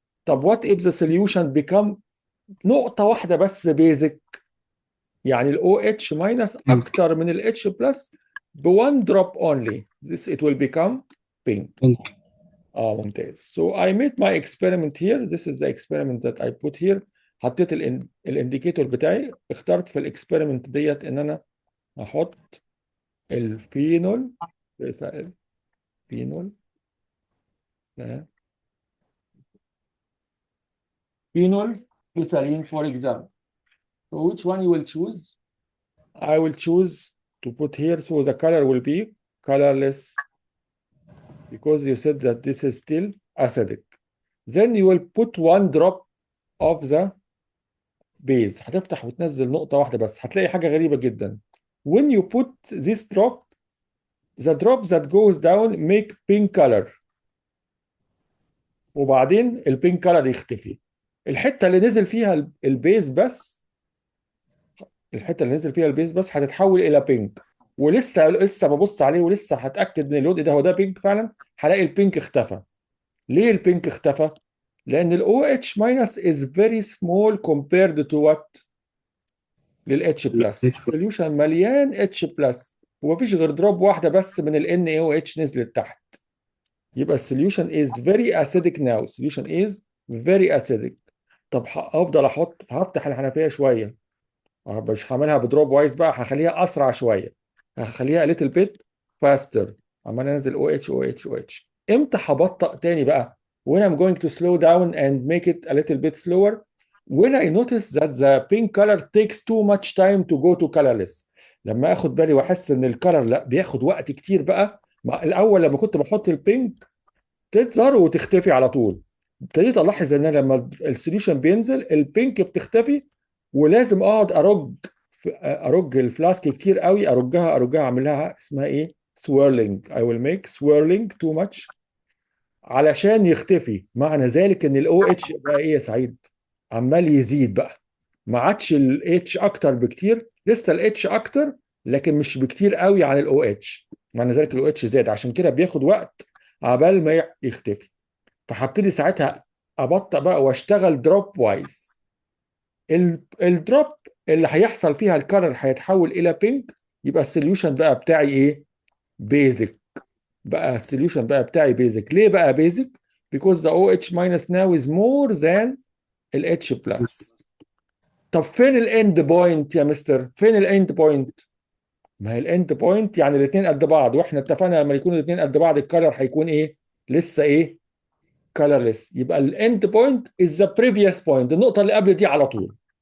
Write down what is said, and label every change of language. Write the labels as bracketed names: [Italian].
[English] طب what if the solution become [Arabic] نقطة واحدة بس [English] basic؟ يعني ال OH minus أكتر من ال H plus ب1 drop only. This it will become pink. [Arabic] ممتاز. [English] So I made my experiment here. This is the experiment that I put here. [Arabic] حطيت الانديكيتور بتاعي. اخترت في الاكسبيرمنت ديت ان انا احط الفينول فينول phthalein, for example. [English] So which one you will choose? I will choose to put here, so the color will be colorless because you said that this is still acidic. Then you will put 1 drop of the base. [Arabic] هتفتح وتنزل نقطة واحدة بس. هتلاقي حاجة غريبة جدا. [English] When you put this drop, the drop that goes down make pink color. [Arabic] وبعدين البينك color يختفي. الحتة اللي نزل فيها البيز بس، الحتة اللي نزل فيها البيز بس هتتحول إلى بينك. ولسه ببص عليه ولسه هتأكد من اللون ده هو ده بينك فعلا. هلاقي البينك اختفى. ليه البينك اختفى؟ لأن ال OH minus [English] is very small compared to what؟ [Arabic] لل H plus. السوليوشن مليان H plus ومفيش غير دروب واحدة بس من ال NaOH نزلت تحت. [English] يبقى السوليوشن is very acidic now. Solution is very acidic. [Arabic] طب هفضل هفتح الحنفية شوية. مش هعملها بدروب وايز بقى، هخليها أسرع شوية. [English] هخليها a little bit faster. [Arabic] عمال انزل OH. امتى هبطأ تاني بقى؟ [English] When I'm going to slow down and make it a little bit slower, when I notice that the pink color takes too much time to go to colorless. [Arabic] لما اخد بالي واحس ان الكلر لا بياخد وقت كتير بقى. الاول لما كنت بحط البينك تظهر وتختفي على طول. ابتديت الاحظ ان لما السوليوشن بينزل البينك بتختفي، ولازم اقعد ارج الفلاسك كتير قوي، ارجها اعمل لها اسمها ايه؟ swirling. [English] I will make swirling too much [Arabic] علشان يختفي. معنى ذلك ان الاو اتش بقى ايه يا سعيد؟ عمال يزيد بقى. ما عادش الاتش اكتر بكتير، لسه الاتش اكتر لكن مش بكتير قوي عن الاو اتش. معنى ذلك الاو اتش زاد، عشان كده بياخد وقت عبال ما يختفي. فهبتدي ساعتها ابطأ بقى واشتغل دروب وايز. الدروب اللي هيحصل فيها الكلر هيتحول الى بينك، يبقى السوليوشن بقى بتاعي ايه؟ بيزك. بقى السوليوشن بقى بتاعي بيزك. ليه بقى بيزك؟ [English] because the OH minus now is more than ال H plus. [Arabic] طب فين الاند بوينت يا مستر؟ فين الاند بوينت؟ ما هي الاند بوينت يعني الاثنين قد بعض، واحنا اتفقنا لما يكونوا الاثنين قد بعض الكلر هيكون ايه؟ لسه ايه؟ [English] colorless. [Arabic] يبقى الاند بوينت [English] is the previous point، [Arabic] النقطة اللي قبل دي على طول.